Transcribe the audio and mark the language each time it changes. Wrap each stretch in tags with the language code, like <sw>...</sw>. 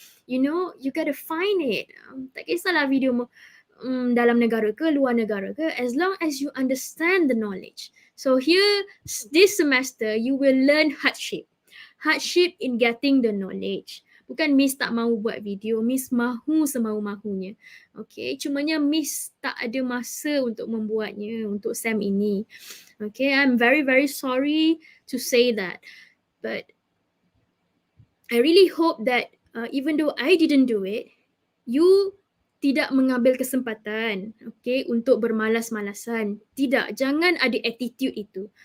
<en>You know, you gotta find it.</en> <ms>Tak kisahlah video dalam negara ke,</ms> <en>luar negara ke, as long as you understand the knowledge. So here, this semester, you will learn hardship. Hardship in getting the knowledge.</en> <ms>Bukan Miss tak mahu buat video, Miss mahu semau-mahunya. Okay, cumanya Miss tak ada masa untuk membuatnya untuk SEM ini.</ms> <en>Okay, I'm very sorry to say that. But I really hope that even though I didn't do it, you</en> <ms>tidak mengambil kesempatan,</ms> <en>okay,</en> <ms>untuk bermalas-malasan. Tidak, jangan ada attitude itu.</ms>